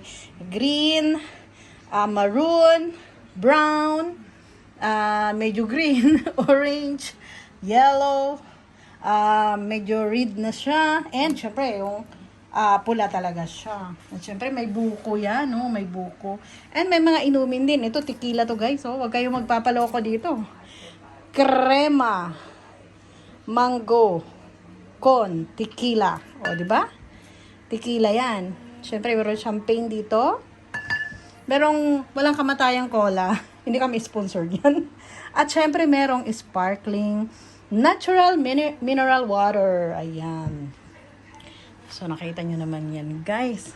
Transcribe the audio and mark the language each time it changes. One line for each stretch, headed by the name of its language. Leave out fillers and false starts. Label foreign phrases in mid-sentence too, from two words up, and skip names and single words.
English: Green, maroon, brown, medyo green, orange, yellow, medyo red
Filipino: na siya. And syempre, yung pula talaga siya. At syempre, may buko yan, no? May buko. And may mga inumin din. Ito, tequila to, guys. Oh. Huwag kayong magpapaloko dito.
Spanish: Crema, mango, con, tequila.
Filipino: O, di ba? Tequila yan. Syempre, meron champagne dito. Merong walang kamatayang cola. Hindi kami sponsored yan. At syempre, merong
English: sparkling natural mineral water.
Filipino: Ayan. So, nakita nyo naman yan, guys.